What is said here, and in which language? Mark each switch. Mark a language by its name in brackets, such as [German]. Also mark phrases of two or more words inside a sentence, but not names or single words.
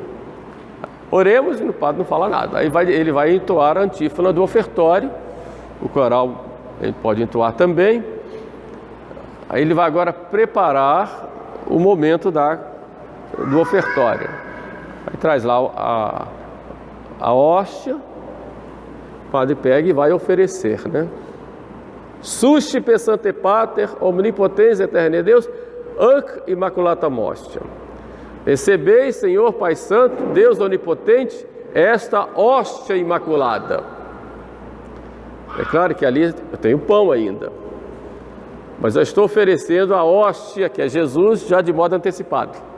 [Portuguese] Oremos e o padre não fala nada. Aí ele vai entoar a antífona do ofertório, o coral ele pode entoar também. Aí ele vai agora preparar o momento do ofertório. Aí traz lá a hóstia, O padre pega e vai oferecer, né? [Latin] Suscipe Sancte Pater, omnipotens eterne Deus, anc immaculata hostia. [Portuguese] Recebei, Senhor Pai Santo, Deus onipotente, esta hóstia imaculada. É claro que ali eu tenho pão ainda, mas eu estou oferecendo a hóstia, que é Jesus, já de modo antecipado.